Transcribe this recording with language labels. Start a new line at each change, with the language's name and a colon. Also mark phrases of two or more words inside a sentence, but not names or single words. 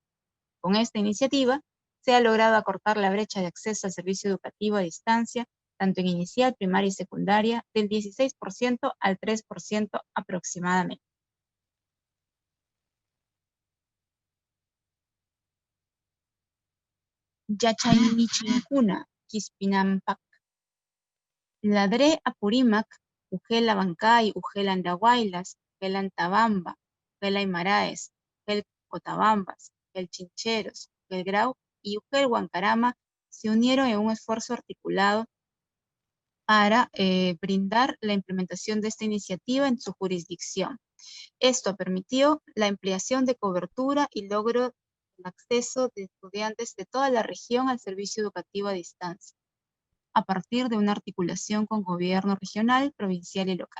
Spanish: Con esta iniciativa, se ha logrado acortar la brecha de acceso al servicio educativo a distancia, tanto en inicial, primaria y secundaria, del 16% al 3% aproximadamente.
Quechua: Yachaynichinkuna, Quispinampak.
Spanish: La DRE Apurímac, Ujel Abancay, Ujel Andahuaylas, Ujel Antabamba, Ujel Aymaraes, Ujel Cotabambas, Ujel Chincheros, Ujel Grau y Ujel Huancarama se unieron en un esfuerzo articulado para brindar la implementación de esta iniciativa en su jurisdicción. Esto permitió la ampliación de cobertura y logro el acceso de estudiantes de toda la región al servicio educativo a distancia, a partir de una articulación con gobierno regional, provincial y local.